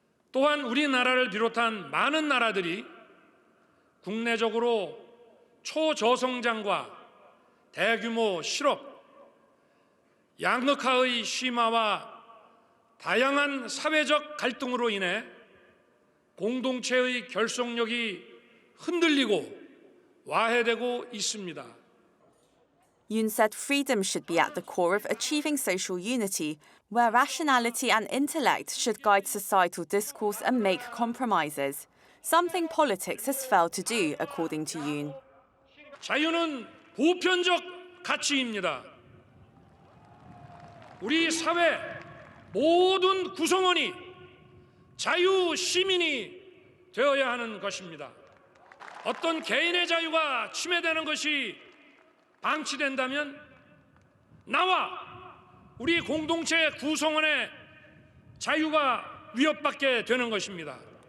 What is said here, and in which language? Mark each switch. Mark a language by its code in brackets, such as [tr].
[ko] 또한 우리나라를 비롯한 많은 나라들이 국내적으로 초저성장과 대규모 실업, 양극화의 심화와 다양한 사회적 갈등으로 인해 공동체의 결속력이 흔들리고 와해되고 있습니다. [en] Yoon said freedom should be at the core of achieving social unity, where rationality and intellect should guide societal discourse and make compromises, something politics has failed to do, according to Yoon. [ko] 자유는 보편적 가치입니다. 우리 사회 모든 구성원이 자유 시민이 되어야 하는 것입니다. 어떤 개인의 자유가 침해되는 것이 방치된다면 나와 우리 공동체 구성원의 자유가 위협받게 되는 것입니다.